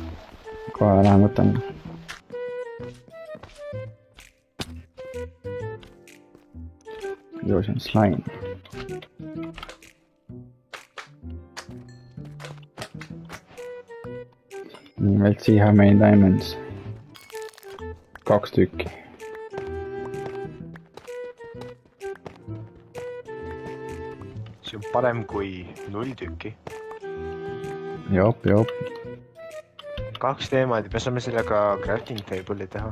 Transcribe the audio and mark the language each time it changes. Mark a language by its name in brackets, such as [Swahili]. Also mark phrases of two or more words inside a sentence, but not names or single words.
[Estonian] Kohe lähen võtan. Joosin slime. Nii, [English] let's see how many diamonds. [Estonian] 2 tükki. See on parem kui 0 tükki. Jop. 2 teemandi, me saame sellega [English] crafting table'i [Estonian] teha.